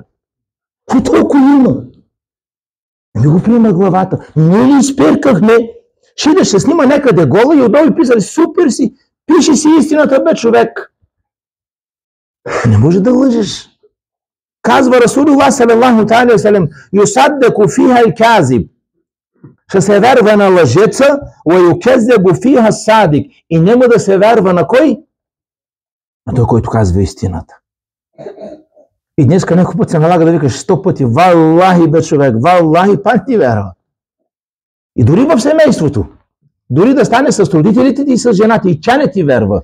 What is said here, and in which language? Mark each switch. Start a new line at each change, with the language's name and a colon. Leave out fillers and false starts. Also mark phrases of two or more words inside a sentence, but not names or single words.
Bulgarian: Какво толкова има? Не ми го приема главата. Ние ли изперкахме? Ще да се снима някъде гола и отдолу писали, супер си, пиши си истината, бе, човек. Не може да лъжеш. Казва
Arabic: رسول الله صلى الله عليه وسلم يصدق فيها الكاذب.
Bulgarian: Ще се верва на лъжеца,
Arabic: ويكذب فيها الصادق.
Bulgarian: И няма да се верва на кой? На той, който казва истината. И днеска някой път се налага да викаш 100 пъти: валлахи бе човек, валлахи, пак ти вярва. И дори в семейството, дори да стане с родителите ти и с жената, и тя не ти вярва.